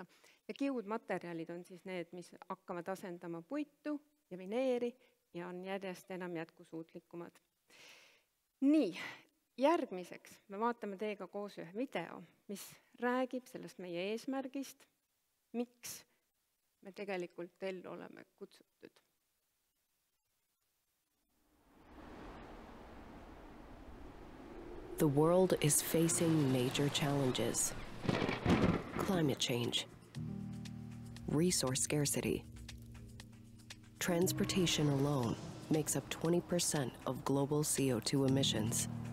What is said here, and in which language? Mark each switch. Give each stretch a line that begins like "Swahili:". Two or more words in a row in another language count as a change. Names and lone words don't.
Estonian: Ja kiudmaterjalid on siis need, mis hakkavad asendama puitu ja vineeri ja on järjest enam jätkusuutlikumad. Nii, järgmiseks me vaatame teiega koos ühe video, mis räägib sellest meie eesmärgist, miks me tegelikult ellu oleme kutsutud.
English: The world is facing major challenges. Climate change, resource scarcity. Transportation alone makes up 20% of global CO2 emissions.